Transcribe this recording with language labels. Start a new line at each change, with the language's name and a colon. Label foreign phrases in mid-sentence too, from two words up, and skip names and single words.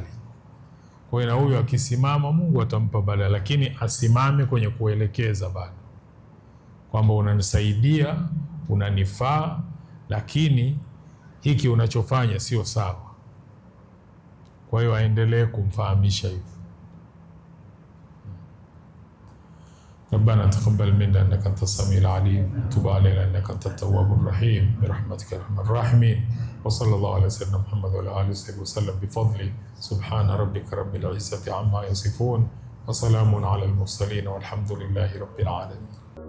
Swahili: Kwa hiyo na huyo akisimama Mungu atampa badali, lakini asimame kwenye kuelekeza bado kwamba unanisaidia, unanifaa, lakini hiki unachofanya sio sawa. Kwa hiyo aendelee kumfahamisha hivyo.
Arabic: ربنا تقبل منا انك انت السميع العليم، تب علينا انك انت التواب الرحيم برحمتك يا ارحم الراحمين. وصلى الله على سيدنا محمد وعلى اله وصحبه وسلم بفضله. سبحان ربك رب العزة عما يصفون وسلام على المرسلين والحمد لله رب العالمين.